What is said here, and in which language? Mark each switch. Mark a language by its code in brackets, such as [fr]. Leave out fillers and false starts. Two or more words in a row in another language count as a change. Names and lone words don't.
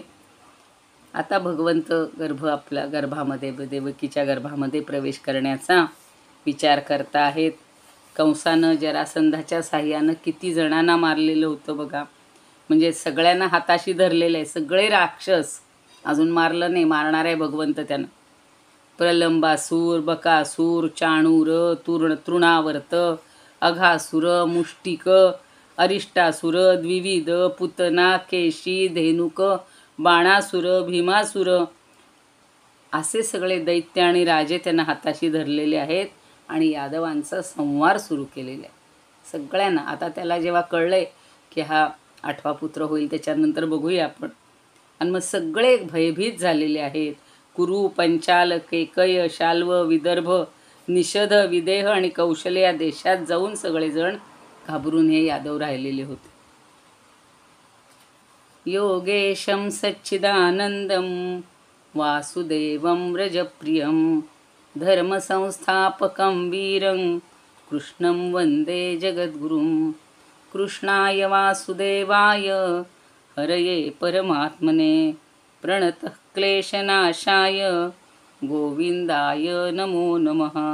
[mr] आता भगवंत आपल्या गर्भामध्ये, देवकीच्या गर्भामध्ये प्रवेश करण्याचा विचार करता आहेत. कंसानं जरासंधाच्या साह्यानं किती जणांना मारलेलं होतं बघा, म्हणजे सगळ्यांना हाताशी धरलेलं आहे. सगळे राक्षस, अजून मारलं नाही, मारणार आहे भगवंत त्यानं. प्रलंबासूर, बकासूर, चाणूर, तृणावर्त, अघासुर, मुष्टिक, अरिष्टासुर, द्विविध, पुतना, केशी, धेनुक, बाणासुर, भीमासुर, असे सगळे दैत्य आणि राजे त्यांना हाताशी धरलेले आहेत आणि यादवांचा संहार सुरू केलेला आहे सगळ्यांना. आता त्याला जेव्हा कळलंय की हा 8वा पुत्र होईल, त्याच्यानंतर बघूया आपण. आणि मग सगळे भयभीत झालेले आहेत. कुरु, पंचाल, केकय, शाल्व, विदर्भ, निषध, विदेह आणि कौशल्य या देशात जाऊन सगळेजण घाबरून हे यादव राहिलेले होते. [sa] योगेशं सच्चिदानंदं वासुदेवं व्रजप्रियं धर्मसंस्थापकं वीरं कृष्णं वन्दे जगद्गुरुं. कृष्णाय वासुदेवाय हरये परमात्मने प्रणतः क्लेशनाशाय गोविंदाय नमो नमः.